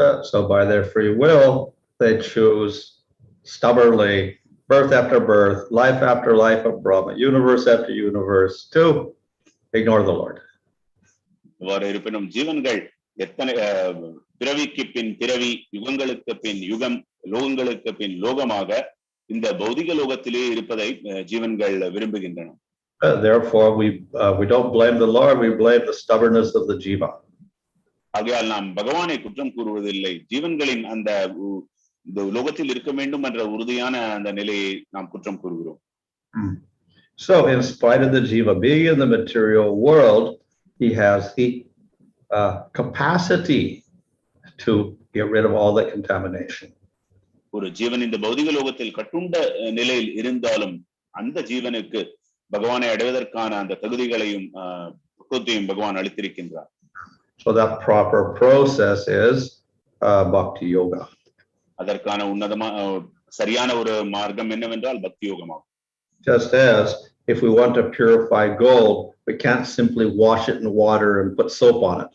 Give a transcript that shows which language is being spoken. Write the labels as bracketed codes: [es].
[en] So by their free will, they choose stubbornly, birth after birth, life after life of Brahma, universe after universe, to ignore the Lord. [ta] இவ்வாறு இருப்பினும் ஜீவன்கள் எத்தனை பிறவிக்கு பின் பிறவி, யுகங்களுக்கு பின் யுகம், லோகங்களுக்கு பின் லோகமாக இந்த பௌதிக லோகத்திலே இருப்பதை ஜீவன்கள் விரும்புகின்றன. [en] Therefore, we don't blame the Lord, we blame the stubbornness of the Jiva. [ta] ஆகையால் நாம் பகவானை குற்றம் கூறுவதில்லை, ஜீவன்களின் அந்த லோகத்தில் இருக்க வேண்டும் என்ற உறுதியான அந்த நிலையை நாம் குற்றம் கூறுகிறோம். [en] So in spite of the Jiva being in the material world, he has the capacity to get rid of all that contamination. [ta] ஒரு ஜீவன் இந்த பௌதிக லோகத்தில் கட்டுண்ட நிலையில் இருந்தாலும் அந்த ஜீவனுக்கு பகவானை அடைவதற்கான அந்த தகுதிகளையும் பக்குவத்தையும் பகவான் அளித்திருக்கின்றார். [en] So that proper process is bhakti-yoga. [ta] அதற்கான சரியான ஒரு மார்க்கம் என்னவென்றால் பக்தி யோகமாகும். [en] Just as if we want to purify gold, we can't simply wash it in water and put soap on it.